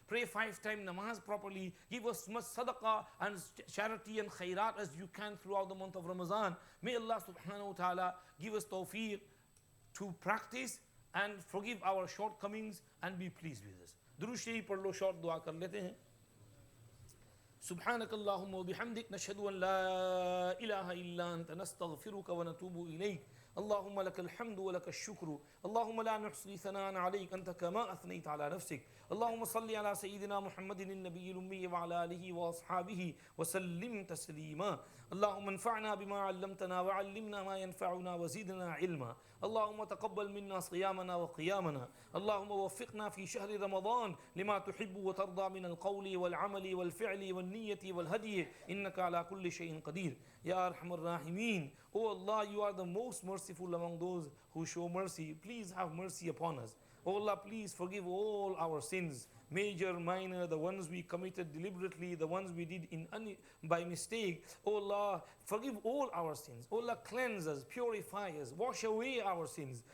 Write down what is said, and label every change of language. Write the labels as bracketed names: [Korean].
[English] Pray 5-time namaz properly. Give as much sadaqah and charity and khairat as you can throughout the month of Ramadan. May Allah subhanahu wa ta'ala give us tawfiq to practice and forgive our shortcomings and be pleased with us. [Urdu] Durood Sharif par lo, short dua kar lete hain. [Arabic] سبحانك اللهم وبحمدك نشهد أن لا إله إلا أنت نستغفرك ونتوب إليك. اللهم لك الحمد ولك الشكر. اللهم لا نحصي ثناء عليك أنت كما أثنيت على نفسك. اللهم صل على سيدنا محمد النبي الأمي وعلى آله وأصحابه وسلم تسليما. اللهم انفعنا بما علمتنا وعلمنا ما ينفعنا وزدنا علما. اللهم تقبل منا صيامنا وقيامنا. اللهم وفقنا في شهر رمضان لما تحب وترضى من القول والعمل والفعل والنية والهدي إنك على كل شيء قدير. Ya Arhamar Rahimeen, [English] O Allah, you are the most merciful among those who show mercy. Please have mercy upon us. Oh Allah, please forgive all our sins, major, minor, the ones we committed deliberately, the ones we did by mistake. Oh Allah, forgive all our sins. Oh Allah, cleanse us, purify us, wash away our sins.